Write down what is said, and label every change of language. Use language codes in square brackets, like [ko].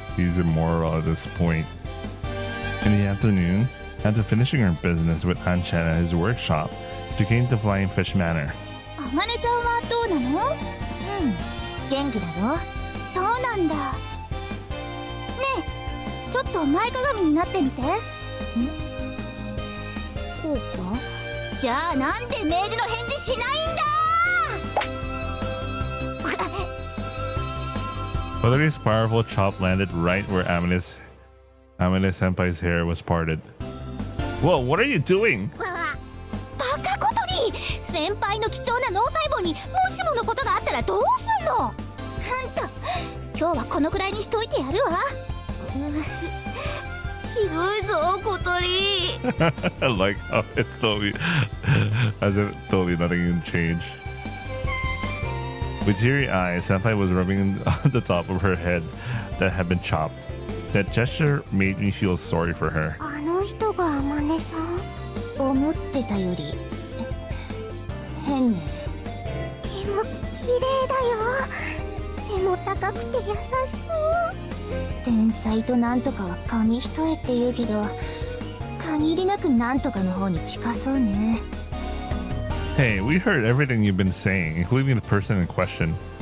[en] He's immoral at this point. In the afternoon, after finishing her business with Anchan at his workshop, she came to Flying Fish Manor. [ja] あまねちゃんはどうなの？元気だろ。そうなんだ。ねえ、ちょっと前かがみになってみて。こうか？じゃあなんでメールの返事しないんだ [en] Kotori's powerful chop landed right where Amane Senpai's hair was parted. Whoa, what are you doing? [ja] バカ小鳥、先輩の貴重な脳細胞にもしものことがあったらどうすんの？ほんと今日はこのくらいにしといてやるわ。ひどいぞ小鳥。 [en] I like how it's totally as if totally nothing can change. With teary eyes, Senpai was rubbing on the top of her head that had been chopped. That gesture made me feel sorry for her. [ja] あの人が天音さん。思ってたより変ね。でも綺麗だよ。背も高くて優しそう。天才となんとかは紙一重って言うけど、限りなくなんとかの方に近そうね。 [en] Hey, we heard everything you've been saying, including the person in question.